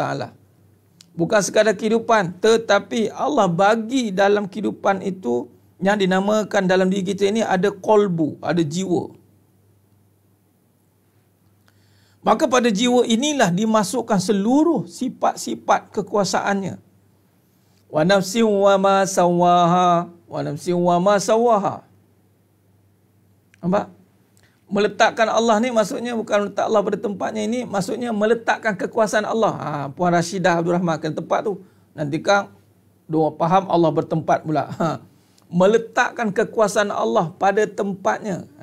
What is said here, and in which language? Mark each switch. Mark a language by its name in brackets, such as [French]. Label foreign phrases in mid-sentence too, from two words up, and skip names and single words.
[Malay] Bukan sekadar kehidupan, tetapi Allah bagi dalam kehidupan itu yang dinamakan dalam diri kita ini ada qalbu, ada jiwa. Maka pada jiwa inilah dimasukkan seluruh sifat-sifat kekuasaannya. [Arabic] ونفس وما سواها ونفس وما سواها. [Malay] Nampak? Meletakkan Allah ni maksudnya bukan letak Allah pada tempatnya ini, maksudnya meletakkan kekuasaan Allah. Puan Rashidah Abdul Rahman ke tempat tu. Nanti Kang dua faham Allah bertempat pula. Meletakkan kekuasaan Allah pada tempatnya.